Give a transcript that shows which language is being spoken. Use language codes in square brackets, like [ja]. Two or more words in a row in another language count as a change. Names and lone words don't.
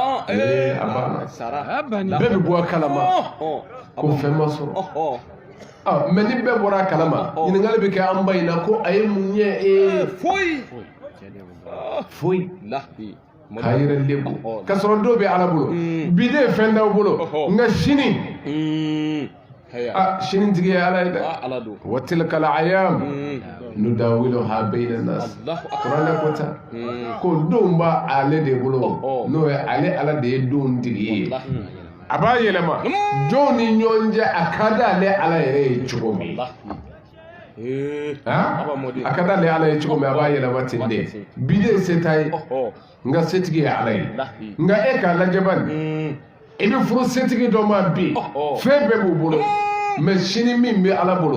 [bm] a banna bɛɛ bɛ bɔ a kalama ko fɛn ma sɔrɔ mais ni bɛɛ bɔra a kalama ɲininkali bɛ kɛ an ba in na ko a ye mun ye foyi k'a yɛrɛ lebu k'a sɔrɔ dɔw bɛ Ala bolo bi de ye fɛn t'aw bolo nka sini shinintigi ye Ala ye dɛ [ar] وتلك الأيام نداولها بين الناس [bm] kuranɛ ko ta ko don b'a ale de bolo n'o ye ale Ala de ye don tigi ye a b'a yɛlɛma jɔnw ni ɲɔgɔn cɛ a ka d'ale Ala yɛrɛ ye cogo min a ka d'ale Ala ye cogo min a b'a yɛlɛma ten de bi de se t'a ye nka setigi ye Ala ye nka e k'a lajɛ bani i bɛ furu setigi dɔ ma bi fɛn bɛɛ b'u bolo mais sini min bɛ Ala bolo